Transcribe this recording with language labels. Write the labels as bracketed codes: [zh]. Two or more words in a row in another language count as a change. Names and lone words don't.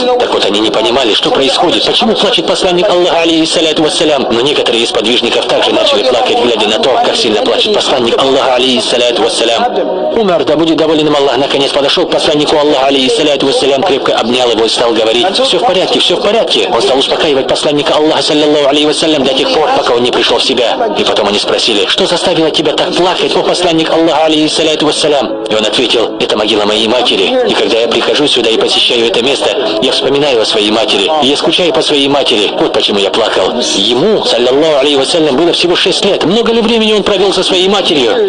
[ru] Так вот, они не понимали, что происходит, почему плачет посланник Аллаха, [ar] عليه الصلاة والسلام. [ru] Но некоторые из подвижников также начали плакать, глядя на то, как сильно плачет посланник Аллаха, [ar] عليه الصلاة والسلام. [ru] Умар, да будет доволен им Аллах, наконец подошел к посланнику Аллаха, [ar] عليه الصلاة والسلام, [ru] крепко обнял его и стал говорить: все в порядке, все в порядке. Он стал успокаивать посланника Аллаха, [ar] صلى الله عليه وسلم, [ru] до тех пор, пока он не пришел в себя. И потом они спросили: что заставило тебя так плакать, о посланник Аллаха, [ar] عليه الصلاة والسلام? [ru] И он ответил: это могила моей матери. И когда я прихожу сюда и посещаю это место, я вспоминаю о своей матери. И я скучаю по своей матери. Вот почему я плакал. Ему, [ar] صلى الله عليه وسلم, [ru] было всего 6 лет. Много ли времени он провел со своей матерью?